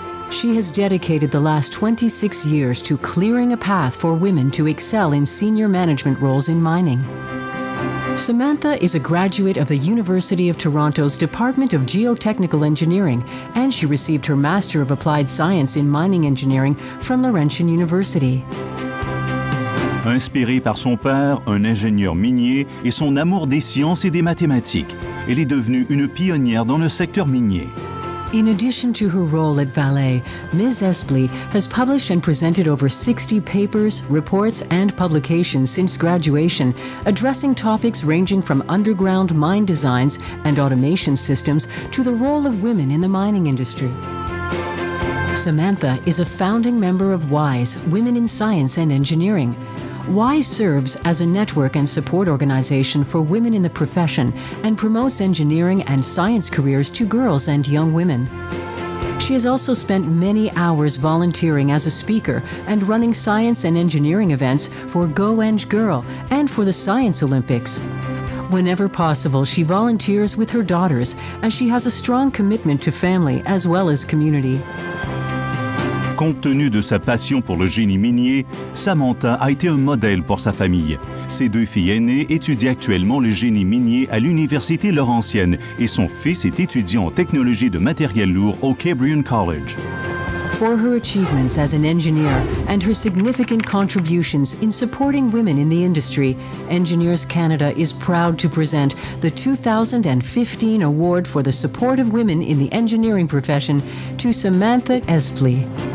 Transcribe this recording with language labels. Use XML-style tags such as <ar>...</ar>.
<en>She has dedicated the last 26 years to clearing a path for women to excel in senior management roles in mining. Samantha is a graduate of the University of Toronto's Department of Geotechnical Engineering, and she received her Master of Applied Science in Mining Engineering from Laurentian University.</en> <fr>Inspirée par son père, un ingénieur minier, et son amour des sciences et des mathématiques, elle est devenue une pionnière dans le secteur minier.</fr> <en>In addition to her role at Valley, Ms. Espley has published and presented over 60 papers, reports, and publications since graduation, addressing topics ranging from underground mine designs and automation systems to the role of women in the mining industry. Samantha is a founding member of WISE, Women in Science and Engineering. WISE serves as a network and support organization for women in the profession and promotes engineering and science careers to girls and young women. She has also spent many hours volunteering as a speaker and running science and engineering events for Go and Girl and for the Science Olympics. Whenever possible, she volunteers with her daughters as she has a strong commitment to family as well as community.</en> <fr>Compte tenu de sa passion pour le génie minier, Samantha a été un modèle pour sa famille. Ses deux filles aînées étudient actuellement le génie minier à l'Université Laurentienne et son fils est étudiant en technologie de matériel lourd au Cambrian College.</fr> <en>For her achievements as an engineer and her significant contributions in supporting women in the industry, Engineers Canada is proud to present the 2015 Award for the Support of Women in the Engineering Profession to Samantha Espley.</en>